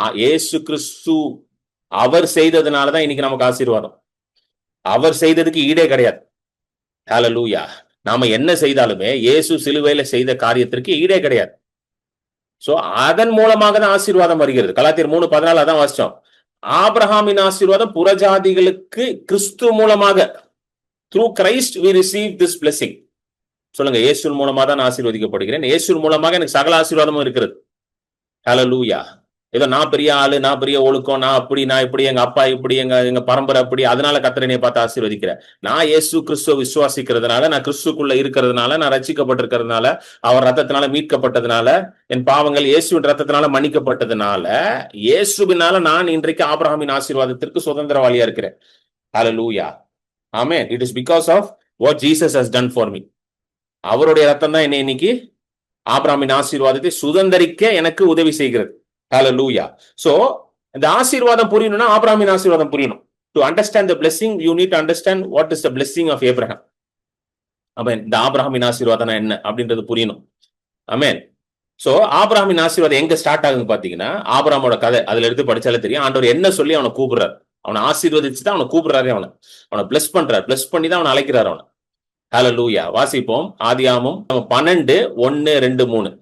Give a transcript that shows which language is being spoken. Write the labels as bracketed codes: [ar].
[ta] இயேசு கிறிஸ்து அவர் செய்ததுனாலதான் இன்னைக்கு நமக்கு ஆசீர்வாதம். அவர் செய்ததுக்கு ஈடே கிடையாது. ஹல்லேலூயா. நாம என்ன செய்தாலுமே இயேசு சிலுவையில செய்த காரியத்திற்கு ஈடே கிடையாது. சோ அதன் மூலமாக தான் ஆசீர்வாதம் வருகிறது. கலாத்தியர் 3:14 அதான் வாசிச்சோம். ஆபிரகாமின் ஆசீர்வாதம் புறஜாதிகளுக்கு கிறிஸ்து மூலமாக, [en] through Christ we receive this blessing. [ta] சொல்லுங்க, இயேசு மூலமா தான் நான் ஆசீர்வதிக்கப்படுகிறேன். இயேசு மூலமாக எனக்கு சகல ஆசீர்வாதமும் இருக்கிறது. ஹல்லேலூயா. ஏதோ நான் பெரிய ஆளு, நான் பெரிய ஒழுக்கம், நான் அப்படி, நான் இப்படி, எங்க அப்பா இப்படி, எங்க பரம்பரை அப்படி, அதனால கர்த்தர் என்னைய பார்த்து ஆசீர்வதிக்கிறேன். நான் இயேசு கிறிஸ்துவ விசுவாசிக்கிறதுனால, நான் கிறிஸ்துக்குள்ள இருக்கிறதுனால, நான் ரட்சிக்கப்பட்டிருக்கிறதுனால, அவர் ரத்தத்தினால மீட்கப்பட்டதுனால, என் பாவங்கள் இயேசுவின் ரத்தத்தினால மன்னிக்கப்பட்டதுனால, இயேசுவினால நான் இன்றைக்கு ஆபிரகாமின் ஆசீர்வாதத்திற்கு சுதந்திரவாளியா இருக்கிறேன். ஹல்லேலூயா. ஆமென். [en] It is because of what Jesus has done for me. [ta] அவருடைய ரத்தம் தான் என்னை இன்னைக்கு ஆபிரகாமின் ஆசீர்வாதத்தை சுதந்திரிக்க எனக்கு உதவி செய்கிறது. ஹல்லேலூயா. சோ இந்த ஆசீர்வாதம் புரியணும்னா ஆபிரகாமின் ஆசீர்வாதம் புரியணும். [en] To understand the blessing, you need to understand what is the blessing of Abraham. [ta] ஆமென். இந்த ஆபிரகாமின் ஆசீர்வாதம் என்ன அப்படின்றது புரியணும். ஆமென். சோ ஆபிரகாமின் ஆசீர்வாதம் எங்க ஸ்டார்ட் ஆகுதுன்னு பாத்தீங்கன்னா, ஆபிரகாமோட கதை அதுல எடுத்து படிச்சாலே தெரியும். ஆண்டவர் என்ன சொல்லி அவனை கூப்பிடுறாரு, அவனை ஆசீர்வதிச்சுதான் அவனை கூப்பிடுறாரு, அவனை பிளஸ் பண்றாரு, பிளஸ் பண்ணி தான் அவனை அழைக்கிறார் அவனை. ஹல்லேலூயா. வாசிப்போம். ஆதியாகமம் 12:1-2-3.